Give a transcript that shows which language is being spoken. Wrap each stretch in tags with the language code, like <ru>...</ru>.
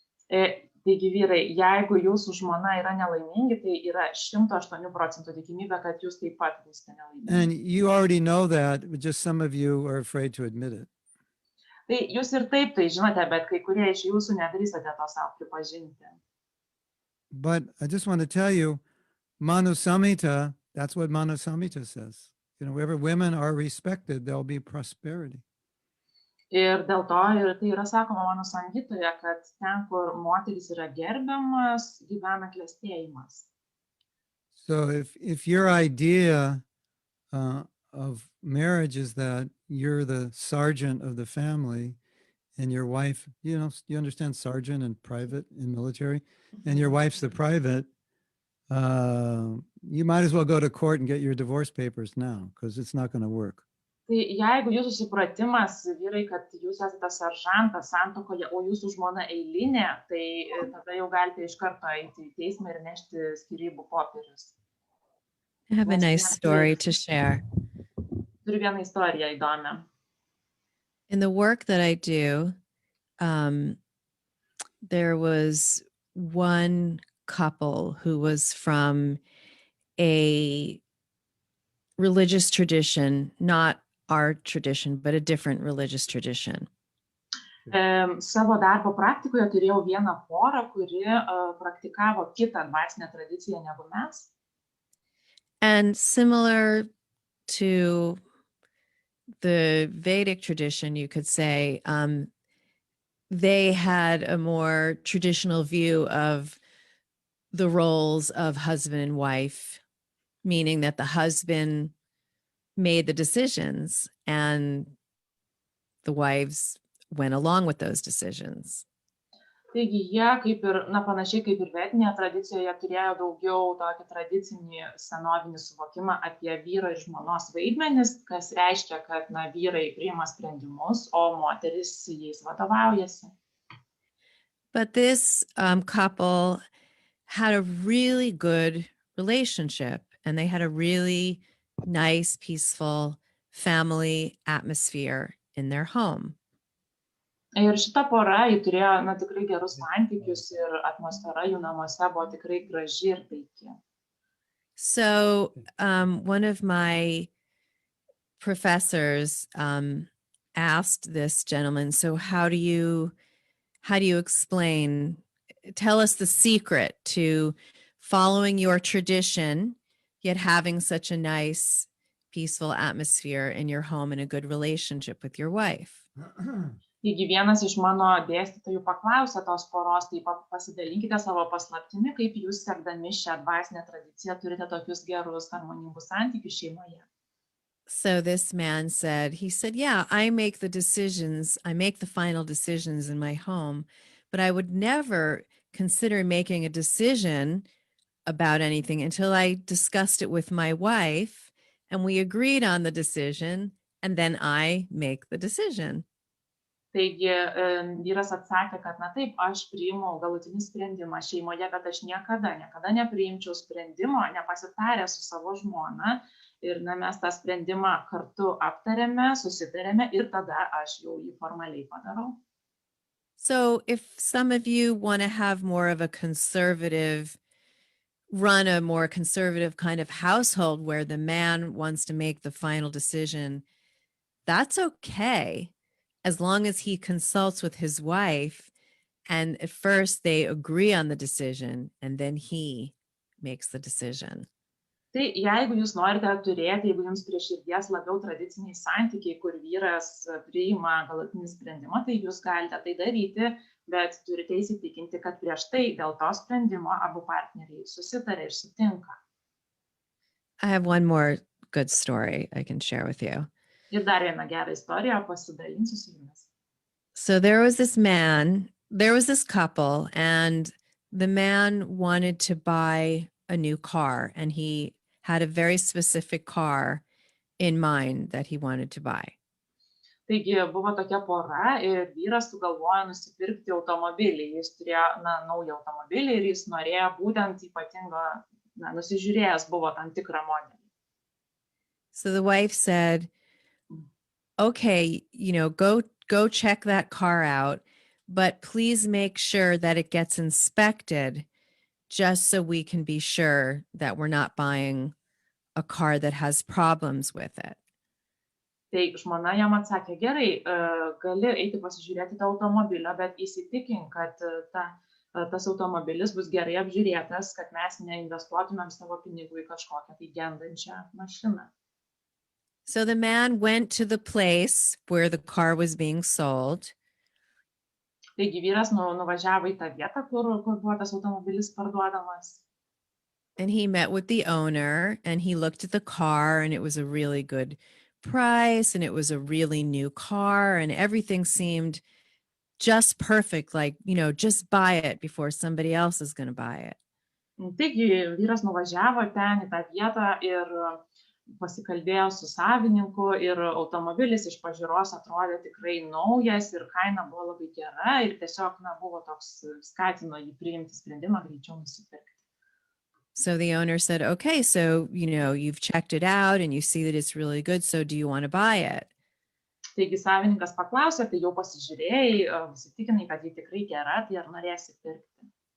<lt>Taigi, vyrai, jeigu jūsų žmona yra nelaimingi, tai yra 108% tikimybė, kad jūs taip pat būsite nelaimingi.</lt> <en>And you already know that, but just some of you are afraid to admit it.</en> <lt>Tai jūs ir taip tai žinote, bet kai kurie iš jūsų nedrįstate to savo pripažinti.</lt> <en>But I just want to tell you, Manu Samhita, that's what Manu Samhita says. You know, wherever women are respected, there'll be prosperity.</en> <lt>Ir dėl to ir tai yra sakoma mano sanhitoje, kad ten, kur moteris yra gerbiamas, gyvena klestėjimas.</lt> <en>So if your idea of marriage is that you're the sergeant of the family and your wife, you know, you understand sergeant and private in military, and your wife's the private, you might as well go to court and get your divorce papers now, because it's not going to work.</en> <lt>Tai jeigu jūsų supratimas, vyrai, kad jūs esate seržantas santuokoje, o jūsų žmona eilinė, tai tada jau galite iš karto eiti į teismą ir nešti skyrybų popierius.</lt> <en>I have a nice story to share.</en> <lt>Turiu vieną istoriją įdomią.</lt> <en>In the work that I do, there was one couple who was from a religious tradition, not our tradition, but a different religious tradition.</en> <lt>Savo darbo praktikoje turėjau vieną porą, kuri praktikavo kitą dvasinę tradiciją negu mes.</lt> <en>And similar to the Vedic tradition, you could say, they had a more traditional view of the roles of husband and wife, meaning that the husband made the decisions and the wives went along with those decisions.</en> <lt>Taigi jie, kaip ir, panašiai kaip ir vedinėje tradicijoje, turėjo daugiau tokį tradicinį senovinį suvokimą apie vyro ir žmonos vaidmenis, kas reiškia, kad vyrai priima sprendimus, o moteris jais vadovaujasi.</lt> <en>But this couple had a really good relationship, and they had a really nice, peaceful family atmosphere in their home.</en> <lt>Ir šita pora, ji turėjo tikrai gerus santykius ir atmosfera jų namuose buvo tikrai graži ir taiki.</lt> <en>So one of my professors asked this gentleman, so how do you explain, tell us the secret to following your tradition, yet having such a nice, peaceful atmosphere in your home and a good relationship with your wife.</en> <lt>Taigi vienas iš mano dėstytojų paklausė tos poros, tai pasidalinkite savo paslaptimi, kaip jūs sekdami šią dvasinę tradiciją turite tokius gerus, harmoningus santykius šeimoje.</lt> <en>So this man said, yeah, I make the final decisions in my home, but I would never consider making a decision about anything until I discussed it with my wife and we agreed on the decision, and then I make the decision.</en> <lt>Taigi vyras atsakė, kad na taip, aš priimu galutinį sprendimą šeimoje, bet aš niekada nepriimčiau sprendimo, nepasitarę su savo žmona. Ir na, mes tą sprendimą kartu aptarėme, susitarėme ir tada aš jau jį formaliai padarau.</lt> <en>So if some of you want to have more of a conservative, run a more conservative kind of household where the man wants to make the final decision, that's okay, as long as he consults with his wife and at first they agree on the decision and then he makes the decision.</en> <lt>Tai jeigu jūs norite turėti, jeigu jums prie širdies labiau tradiciniai santykiai, kur vyras priima galutinį sprendimą, tai jūs galite tai daryti, bet turite įsitikinti, kad prieš tai dėl to sprendimo abu partneriai susitarė ir sutinka.</lt> <en>I have one more good story I can share with you.</en> <lt>Ir dar vieną gerą istoriją pasidalinsiu su jumis.</lt> <en>So there was this couple, and the man wanted to buy a new car, and he had a very specific car in mind that he wanted to buy.</en> <lt>Taigi buvo tokia pora ir vyras sugalvojo nusipirkti automobilį. Jis turėjo naują automobilį ir jis norėjo būtent ypatingo, nusižiūrėjęs buvo tam tikrą modelį.</lt> <en>So the wife said, okay, go check that car out, but please make sure that it gets inspected just so we can be sure that we're not buying a car that has problems with it.</en> <lt>Tai žmona jam atsakė, gerai, gali eiti pasižiūrėti tą automobilio, bet įsitikink, kad tas automobilis bus gerai apžiūrėtas, kad mes neinvestuotumėm savo pinigų į kažkokią tai gendančią mašiną.</lt> <en>So the man went to the place where the car was being sold.</en> <lt>Taigi vyras nuvažiavo į tą vietą, kur buvo tas automobilis parduodamas.</lt> <en>And he met with the owner and he looked at the car and it was a really good price and it was a really new car and everything seemed just perfect, like, just buy it before somebody else is going to buy it.</en> <lt>Taigi vyras nuvažiavo ten į tą vietą ir pasikalbėjo su savininku ir automobilis iš pažiūros atrodė tikrai naujas ir kaina buvo labai gera ir tiesiog buvo toks, skatino jį priimti sprendimą greičiau nusipirkti.</lt> <en>So the owner said, okay, so, you've checked it out and you see that it's really good. So do you want to buy it?</en> <lt>Taigi savininkas paklausė, tai jau pasižiūrėjai, įsitikinai, kad ji tikrai gera, tai ar norėsi pirkti?</lt>